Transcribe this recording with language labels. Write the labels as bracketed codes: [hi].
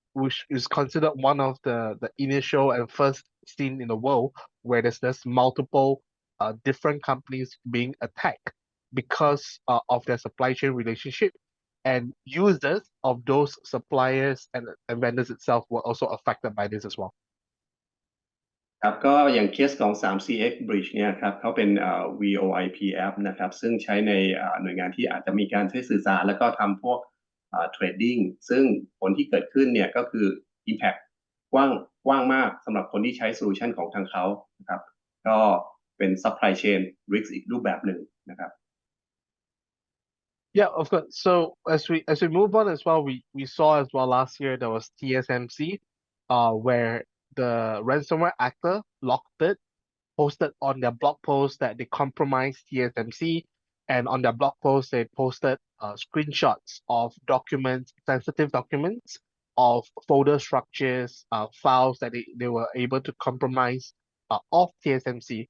[en] which is considered one of the initial and first seen in the world where there's multiple different companies being attacked because of their supply chain relationship, and users of those suppliers and vendors itself were also affected by this as well. [th] ครับก็อย่างเคสของ 3CX Bridge เนี่ยครับเขาเป็นVoIP app นะครับซึ่งใช้ในหน่วยงานที่อาจจะมีการใช้สื่อสารแล้วก็ทำพวกเทรดดิ้งซึ่งผลที่เกิดขึ้นเนี่ยก็คือ Impact กว้างมากสำหรับคนที่ใช้โซลูชันของทางเขานะครับก็เป็น Supply Chain Risk อีกรูปแบบหนึ่งนะครับ [en] Yeah, of course. So as we move on as well, we saw as well last year there was TSMC, where the ransomware actor Lockbit posted on their blog post that they compromised TSMC, and on their blog post they posted screenshots of documents, sensitive documents, of folder structures, files that they were able to compromise of TSMC.